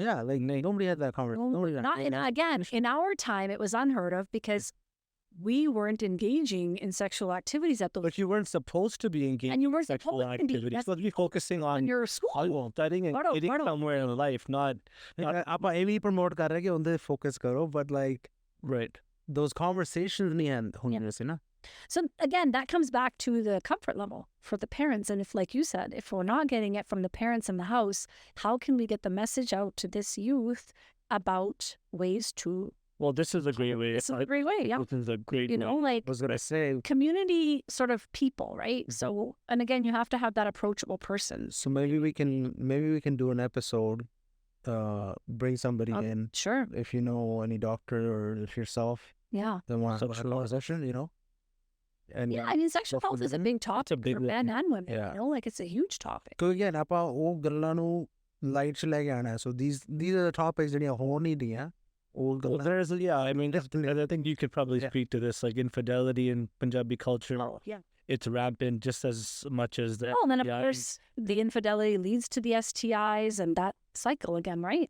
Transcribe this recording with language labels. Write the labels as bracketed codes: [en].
[en] Yeah, like nobody had that conversation. Nobody Not in our time, it was unheard of because we weren't engaging in sexual activities at those. But you weren't supposed to be engaged And you in weren't sexual supposed to be. activities. That's You're supposed to be focusing on your school. studying and getting somewhere in life, not [pa] ਆਪਾਂ ਇਹ ਵੀ promote ਕਰ ਰਹੇ ਕਿ ਉਹਦੇ focus ਕਰੋ, [en] but like right. [pa] those conversations ਨਹੀਂ ਹੁੰਦੇ ਸੀ ਨਾ। [en] So again, that comes back to the comfort level for the parents. And if, like you said, if we're not getting it from the parents in the house, how can we get the message out to this youth about ways to? Well, this is a great way. This is a great way, yeah. This is a great way. Like I was gonna say. community sort of people, right? So, and again, you have to have that approachable person. So maybe we can do an episode, bring somebody in. Sure. If you know any doctor or if yourself, Yeah. then want to have a conversation, And Yeah, I mean, sexual health is a big topic a big for men and women. Yeah. Like it's a huge topic. So again, [pa] ਆਪਾਂ ਉਹ ਗੱਲਾਂ ਨੂੰ light 'ਚ ਲੈ ਕੇ ਆਣਾ। [en] So these are the topics [pa] ਜਿਹੜੀਆਂ ਹੋ ਨਹੀਂ ਰਹੀਆਂ। [en] Well, there's, I mean, I think you could probably speak to this, like infidelity in Punjabi culture. Oh, yeah. It's rampant just as much as that. Oh, and then of course the infidelity leads to the STIs and that cycle again, right?